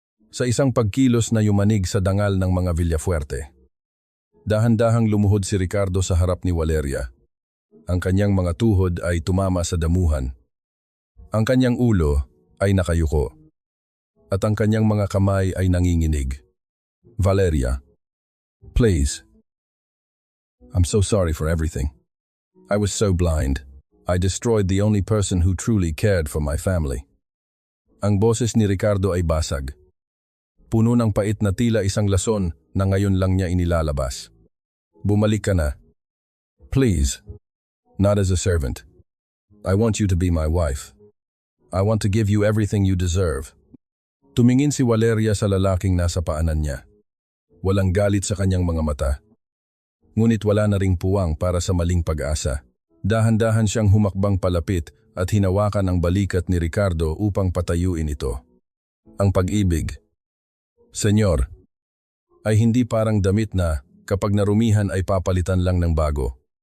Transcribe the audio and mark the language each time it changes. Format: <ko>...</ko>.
<tl>Sa isang pagkilos na yumanig sa dangal ng mga Villafuerte. Dahan-dahang lumuhod si Ricardo sa harap ni Valeria. Ang kanyang mga tuhod ay tumama sa damuhan. Ang kanyang ulo ay nakayuko. At ang kanyang mga kamay ay nanginginig.</tl> <en>Valeria, please. I'm so sorry for everything. I was so blind. I destroyed the only person who truly cared for my family.</en> <tl>Ang boses ni Ricardo ay basag. Puno ng pait na tila isang lason na ngayon lang niya inilalabas. Bumalik ka na.</tl> <en>Please. Not as a servant. I want you to be my wife. I want to give you everything you deserve.</en> <tl>Tumingin si Valeria sa lalaking nasa paanan niya. Walang galit sa kanyang mga mata. Ngunit wala na ring puwang para sa maling pag-asa. Dahan-dahan siyang humakbang palapit at hinawakan ang balikat ni Ricardo upang patayuin ito. Ang pag-ibig, Senyor, ay hindi parang damit na kapag narumihan ay papalitan lang ng bago.</tl>